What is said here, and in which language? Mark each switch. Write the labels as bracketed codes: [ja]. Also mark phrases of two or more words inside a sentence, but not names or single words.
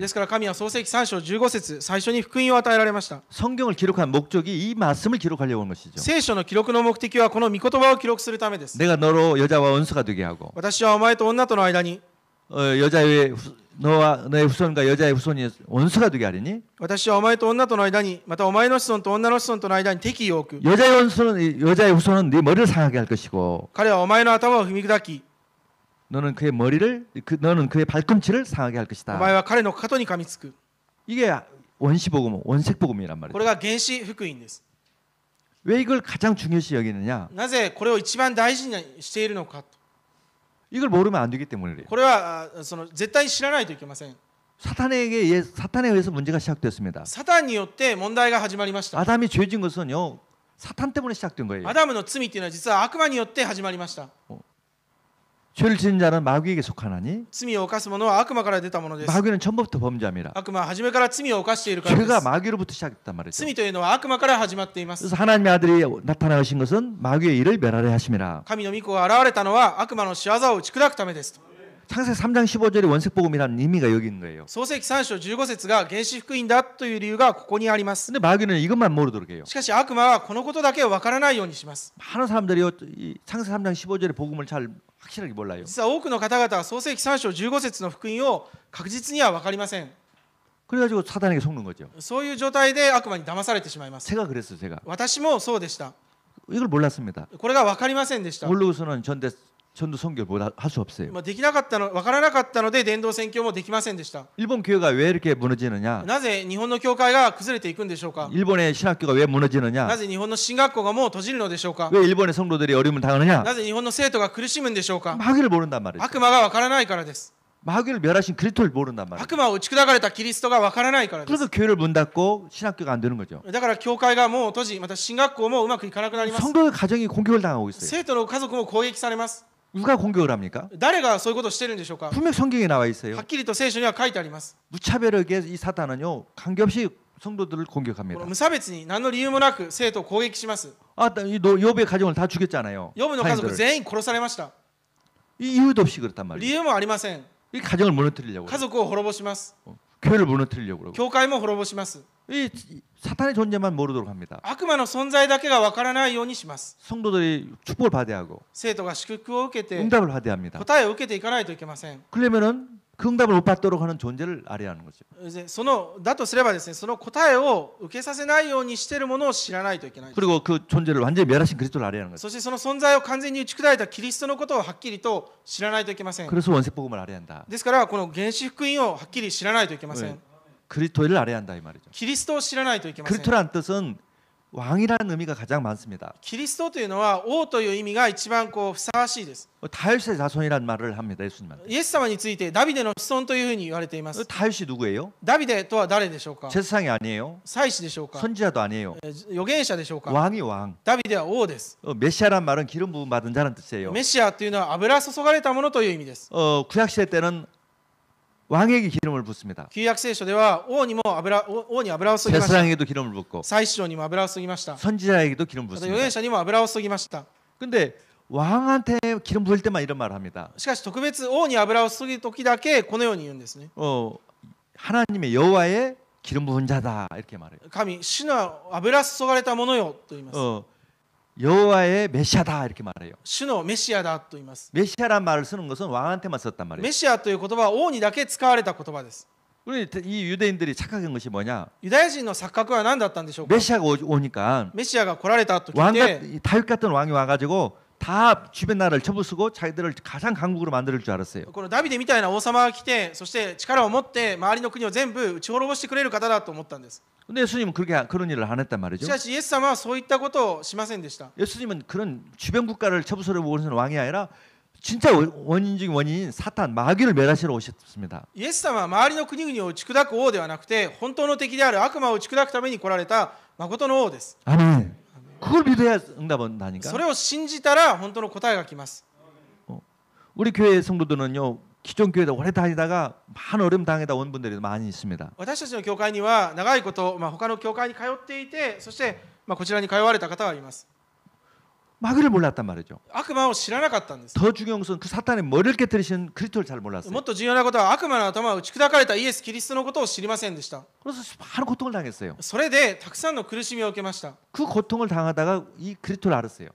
[ja] ですから神は創世記3章15節最初に福音を与えられました。 [ko] 성경을 기록한 목적이 이 말씀을 기록하려고 하는 것이죠. [ja] 聖書の記録の目的はこの御言葉を記録するためです。 [ko] 내가 너로 여자와 원수가 되게 하고 [ja] 私はお前と女との間に [ko] 여자의 너와 너의 후손과 여자의 후손이 원수가 되게 하리니 [ja] 私はお前と女との間にまたお前の子孫と女の子孫との間に敵意を置く。 [ko] 여자의 후손은 네 머리를 상하게 할 것이고 [ja] 彼はお前の頭を踏み砕き [ko] 너는 그의 머리를 너는 그의 발꿈치를 상하게 할 [ja] お [ko] 것이다. [ja] 前は彼の肩に噛みつく。 [ko] 이게 원시복음, 원색복음이란 [ja] こ [ko] 말이죠. [ja] れが原始福音です。 [ko] 왜 이걸 가장 중요시 여기느냐? [ja] なぜこれを一番大事にしているのか。 [ko] 이걸 모르면 안 되기 때문에 그래요. [ja] これはその絶対に知らないといけません。 [ko] 사탄에 의해서 문제가 시작됐습니다. [ja] サタンによって問題が始まりました。 [ko] 아담이 죄진 것은요 사탄 때문에 시작된 거예요. [ja] アダムの罪っていうのは実は悪魔によって始まりました。 [ko] 죄를 지은 자는 마귀에게 속하나니 [ja] 罪を犯す者は悪魔から出たものです。 [ko] 마귀는 처음부터 범죄함이라. [ja] 悪魔は初めから罪を犯しているからで [ko] 죄가 [ja] す。 [ko] 마귀로부터 시작됐단 말이죠. [ja] 罪というのは悪魔から始まっています。 [ko] 그래서 하나님의 아들이 나타나신 것은 마귀의 일을 멸하려 하심이라. [ja] 神の御子が現れたのは悪魔の仕業を打ち砕くためですと。 [ko] 창세 3장 15절이 원색복음이라는 의미가 여기 있는 거예요. [ja] 創世記3章15節が原始福音だという理由がここにあります。 [ko] 근데 마귀는 이것만 모르도록 해요. [ja] しかし悪魔はこのことだけを分からないようにします。 [ko] 많은 사람들이요 이 창세 3장 15절의 복음을 잘 확실하게 몰라요. [ja] 実は多くの方々は創世記3章15節の福音を確実には分かりません。 [ko] 그래가지고 사단에게 속는 거죠. [ja] そういう状態で悪魔に騙されてしまいます。 [ko] 제가 그랬어요. 제가 [ja] 私もそうでした。 [ko] 이걸 몰랐습니다. [ja] これが分かりませんでした。 [ko] 모르고서는 전도 선교를 할 수 없어요. [ja] できなかったの、分からなかったので伝道宣教もできませんでした。 [ko] 일본 교회가 왜 이렇게 무너지느냐? [ja] なぜ日本の教会が崩れていくんでしょうか。 [ko] 일본의 신학교가 왜 무너지느냐? [ja] なぜ日本の進学校がもう閉じるのでしょうか。 [ko] 왜 일본의 성도들이 어려움을 당하느냐? [ja] なぜ日本の生徒が苦しむんでしょうか。 [ko] 마귀를 모른단 말이죠. [ja] 悪魔が分からないからです。 [ko] 마귀를 멸하신 그리스도를 모른단 말이죠. [ja] 悪魔を打ち砕かれたキリストが分からないからです。 [ko] 그래서 교회를 문 닫고 신학교가 안 되는 거죠. [ja] だから教会がもう閉じ、また進学校もうまくいかなくなります。 [ko] 성도의 가정이 공격을 당하고 있어요. [ja] 生徒の家族も攻撃されます。 [ko] 누가 공격을 합니까? [ja] 誰がそういうことをしているんでしょうか。 [ko] 분명 성경에 나와 있어요. [ja] はっきりと聖書には書いてあります。 [ko] 무차별하게 이 사탄은요 관계없이 성도들을 [ja] こ [ko] 공격합니다. [ja] の無差別に何の理由もなく生徒を攻撃します。 [ko] 이 욥의 가정을 다 죽였잖아요. [ja] ヨブの家族 [ko] 자녀들을. [ja] 全員殺されました。 [ko] 이 이유도 없이 그렇단 [ja] 理 [ko] 말이에요. [ja] 由もありません。 [ko] 이 가정을 무너뜨리려고 [ja] 家 [ko] 그래요. [ja] 族を滅ぼします。 [ko] 교회를 무너뜨리려고 그러고. [ja] 教会も滅ぼします。 [ko] 이 사탄의 존재만 모르도록 합니다. [ja] 悪魔の存在だけが分からないようにします。 [ko] 성도들이 축복을 받아야 하고 [ja] 生徒が祝福を受けて [ko] 응답을 받아야 합니다. [ja] 答えを受けていかないといけません。 [ko] 그러면은 그 응답을 못 받도록 하는 존재를 알아야 하는 거죠. [ja] そのだとすればですね、その答えを受けさせないようにしているものを知らないといけないです。 [ko] 그리고 그 존재를 완전히 멸하신 그리스도를 알아야 하는 거죠. [ja] そしてその存在を完全に打ち砕いたキリストのことをはっきりと知らないといけません。 [ko] 그래서 원색복음을 알아야 한다. [ja] ですからこの原始福音をはっきり知らないといけません。 [ko] 그리스도를 알아야 한다 이 말이죠. [ja] キリストを知らないといけません。 [ko] 그리스도란 뜻은 왕이라는 의미가 가장 많습니다. [ja] キリストというのは王という意味が一番ふさわしいです。 [ko] 다윗의 자손이라는 말을 합니다. 예수님한테. [ja] イエス様についてダビデの子孫というふうに言われています。 [ko] 다윗이 누구예요? [ja] ダビデとは誰でしょうか。 [ko] 제사장이 아니에요. [ja] 祭司でしょうか。 [ko] 선지자도 아니에요. [ja] 預言者でしょうか。 [ko] 왕이 왕. [ja] ダビデは王です。 [ko] 메시아란 말은 기름 부음 받은 자라는 뜻이에요. [ja] メシアというのは油注がれたものという意味です。 [ko] 구약 시대 때는 왕에게 기름을 붓습니다. [ja] 旧約聖書では王に油を注ぎました。 [ko] 제사장에게도 기름을 붓고 [ja] 祭司長にも油を注ぎました。 [ko] 선지자에게도 기름 [ja] また預 [ko] 붓습니다. [ja] 言者にも油を注ぎました。 [ko] 근데 왕한테 기름 부을 때만 이런 말을 합니다. [ja] しかし特別王に油を注ぐ時だけこのように言うんですね。 [ko] 하나님의 여호와의 기름 부은 자다 이렇게 말해요. [ja] 神、主の油注がれたものよと言います。 [ko] 여호와의 메시아다 이렇게 말해요. [ja] 主のメシアだと言います。 [ko] 메시아란 말을 쓰는 것은 왕한테만 썼단 말이에요. [ja] メシアという言葉は王にだけ使われた言葉です。 [ko] 우리 이 유대인들이 착각한 것이 뭐냐? [ja] ユダヤ人の錯覚は何だったんでしょうか。 [ko] 메시아가 오니까 [ja] メシアが来られたと聞い [ko] 왕과 [ja] て、 [ko] 다윗 같은 왕이 와가지고 다 주변 나라를 쳐부수고 자기들을 가장 강국으로 만들 줄 알았어요. [ja] このダビデみたいな王様が来て、そして力を持って周りの国を全部打ち滅ぼしてくれる方だと思ったんです。 [ko] 근데 예수님은 그런 일을 안 했단 [ja] し [ko] 말이죠. [ja] かしイエス様はそういったことをしませんでした。 [ko] 예수님은 그런 주변 국가를 쳐부수려 오시는 왕이 아니라 진짜 원인 중인 원인인 사탄 마귀를 멸하시러 오셨습니다. [ja] イエス様は周りの国々を打ち砕く王ではなくて、本当の敵である悪魔を打ち砕くために来られた誠の王です。 [ko] 아멘. 그걸 믿어야 응답은 나니까. [ja] それを信じたら本当の答えが来ます。 [ko] 우리 교회 성도들은요. 기존 교회에 오래 다니다가 많은 어려움 당하다 온 분들이 많이 있습니다. [ja] 私たちの教会には長いこと、他の教会に通っていて、そして、こちらに通われた方がいます。 [ko] 마귀를 몰랐단 말이죠. [ja] 悪魔を知らなかったんです。 [ko] 더 중요한 것은 그 사탄의 머리를 깨뜨리신 그리스도를 잘 몰랐어요. [ja] もっと重要なことは悪魔の頭を打ち砕かれたイエス・キリストのことを知りませんでした。 [ko] 그래서 많은 고통을 당했어요. [ja] それでたくさんの苦しみを受けました。 [ko] 그 고통을 당하다가 이 그리스도를 알았어요.